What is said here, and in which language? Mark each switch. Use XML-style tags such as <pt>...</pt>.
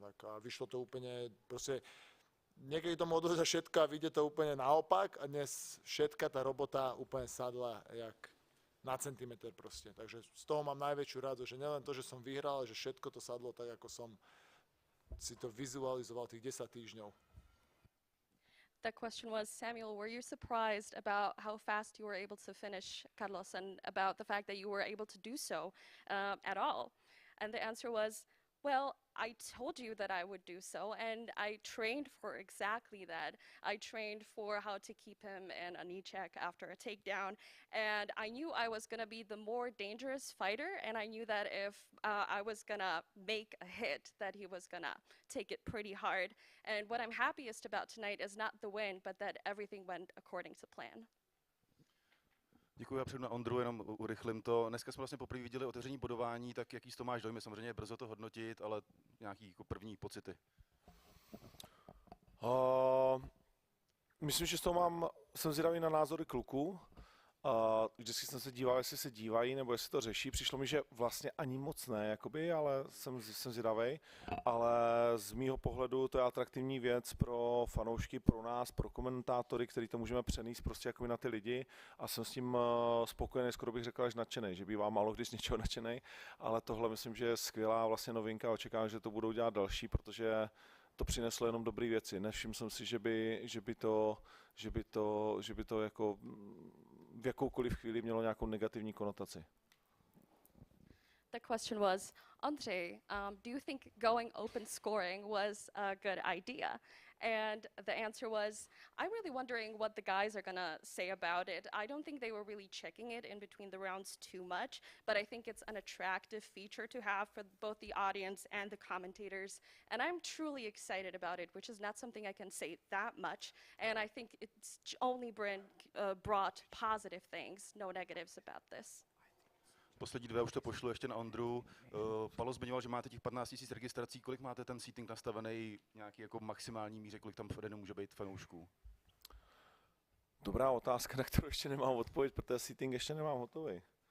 <sk>Tak a vyšlo to úplne, proste niekedy tomu odveza všetko a vyjde to úplne naopak a dnes všetka tá robota úplne sadla jak na centimetr proste. Takže z toho mám najväčšiu radosť, že nielen to, že som vyhral, ale že všetko to sadlo tak, ako som si to vizualizoval tých 10 týždňov.</sk> <en>The question was, Samuel, were you surprised about how fast you were able to finish Carlos and about the fact that you were able to do so at all? And the answer was, well, I told you that I would do so, and I trained for exactly that. I trained for how to keep him in a knee check after a takedown, and I knew I was going to be the more dangerous fighter, and I knew that if I was going to make a hit, that he was going to take it pretty hard. And what I'm happiest about tonight is not the win, but that everything went according to plan.</en> <cs>Děkuji, já přijdu na Ondru, jenom urychlím to. Dneska jsme vlastně poprvé viděli otevření bodování, tak jaký to máš dojmy? Samozřejmě je brzo to hodnotit, ale nějaký jako první pocity. Myslím, že z toho jsem zvědavý na názory kluků. Vždycky jsem se díval, jestli se dívají, nebo jestli to řeší. Přišlo mi, že vlastně ani moc ne, jakoby, ale jsem zvědavej. Ale z mýho pohledu to je atraktivní věc pro fanoušky, pro nás, pro komentátory, který to můžeme přenést prostě jakoby na ty lidi. A jsem s tím spokojený, skoro bych řekl až nadšenej, že bývá málo kdy z něčeho nadšenej. Ale tohle myslím, že je skvělá vlastně novinka a očekávám, že to budou dělat další, protože to přineslo jenom dobré věci. Nevšiml jsem si, že by to jako v jakoukoliv chvíli mělo nějakou negativní konotaci.</cs> <en>The question was, Andre, do you think going open scoring was a good idea? And the answer was, I'm really wondering what the guys are gonna say about it. I don't think they were really checking it in between the rounds too much, but I think it's an attractive feature to have for both the audience and the commentators. And I'm truly excited about it, which is not something I can say that much. And I think it's only brought positive things, no negatives about this.</en> <cs>Poslední dvě už to pošlu ještě na Ondru. Palo zmiňoval, že máte těch 15 000 registrací. Kolik máte ten seating nastavený nějaký jako maximální míře, kolik tam v Edenu může být fanoušků? Dobrá otázka, na kterou ještě nemám odpověď, protože seating ještě nemám hotový.</cs>